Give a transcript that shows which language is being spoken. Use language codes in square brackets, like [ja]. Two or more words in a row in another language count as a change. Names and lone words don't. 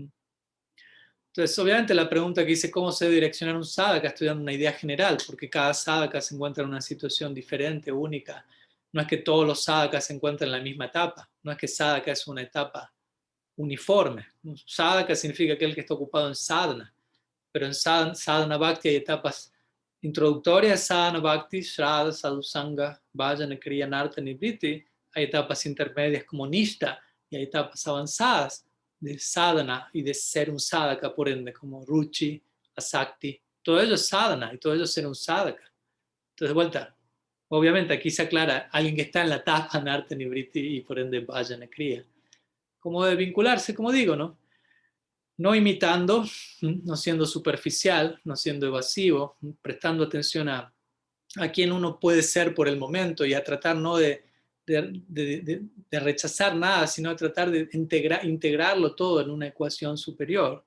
[es] Entonces, obviamente la pregunta que dice cómo se debe direccionar un sadhaka, estoy dando una idea general, porque cada sadhaka se encuentra en una situación diferente, única. No es que todos los sadhakas se encuentran en la misma etapa, no es que sadhaka es una etapa uniforme. Sadhaka significa aquel que está ocupado en sadhana, pero en [sa] sadhana bhakti [es] hay etapas introductorias, [sa] sadhana bhakti, shraddha, sadhusanga, bhajana, kriya, narta, nibriti. [es] Hay etapas intermedias como nishta y hay etapas avanzadas de sadhana y de ser un sadhaka, por ende, como [sa] ruchi, asakti. [es] Todo ello es sadhana y todo ello es ser un sadhaka. Entonces, de vuelta, obviamente aquí se aclara alguien que está en la etapa [sa] narta, nibriti [es] y por ende [sa] bhajana, kriya. [es] Cómo debe vincularse, como digo, ¿no? No imitando, no siendo superficial, no siendo evasivo, prestando atención a quién uno puede ser por el momento y a tratar no de rechazar nada, sino de tratar de integrarlo todo en una ecuación superior.